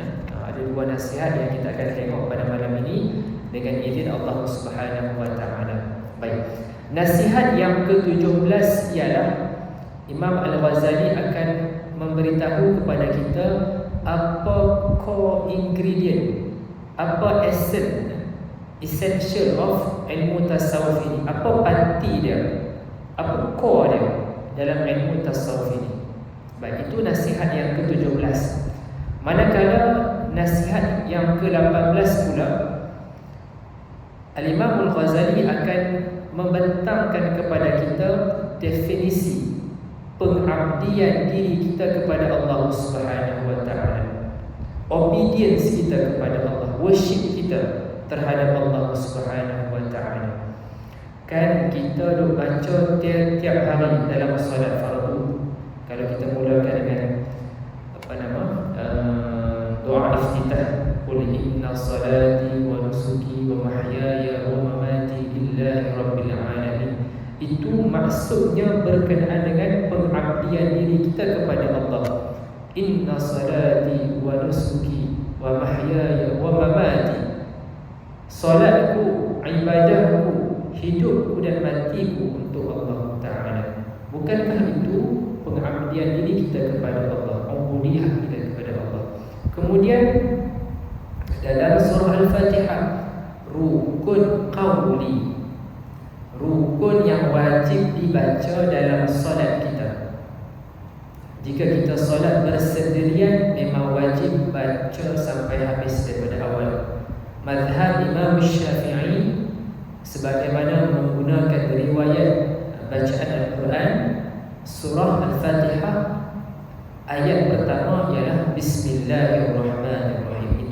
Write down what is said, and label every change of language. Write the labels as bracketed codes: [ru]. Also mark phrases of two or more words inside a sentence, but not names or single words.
[ms] Ada 2 nasihat yang kita akan tengok pada malam ini dengan izin Allah [ar] سبحانه وتعالى. [ms] Baik, nasihat yang ke-17 ialah Imam Al-Ghazali akan memberitahu kepada kita apa [en] core ingredient, [ms] apa [en] essential of [ms] ilmu tasawuf ini, apa panti dia, apa core dia dalam ilmu tasawuf ini. Baik, itu nasihat yang ke-17. Manakala nasihat yang ke-18 pula, Al-Imam Al-Ghazali akan membentangkan kepada kita definisi pengabdian diri kita kepada Allah [ar] سبحانه وتعالى, [ms] obedience kita kepada Allah, worship kita terhadap Allah [ar] سبحانه وتعالى. [ms] Kan kita duk baca tiap-tiap hari dalam solat fardu. Kalau kita mulakan dengan doa iftitah, [ar] قل إن صلاتي ونسكي ومحياي ومماتي لله رب العالمين, [ms] itu maksudnya berkenaan dengan pengabdian diri kita kepada Allah. [ar] إن صلاتي ونسكي ومحياي ومماتي, [ms] solatku, ibadahku, hidupku dan matiku untuk Allah Ta'ala. Bukankah itu pengabdian diri kita kepada Allah, ubudiyah kita kepada Allah? Kemudian dalam surah Al-Fatihah, rukun qawli, rukun yang wajib dibaca dalam solat kita. Jika kita solat bersendirian, memang wajib baca sampai habis daripada awal. Mazhab Imam Syafi'i sebagaimana menggunakan riwayat bacaan Al-Quran, surah Al-Fatihah ayat pertama ialah Bismillahirrahmanirrahim.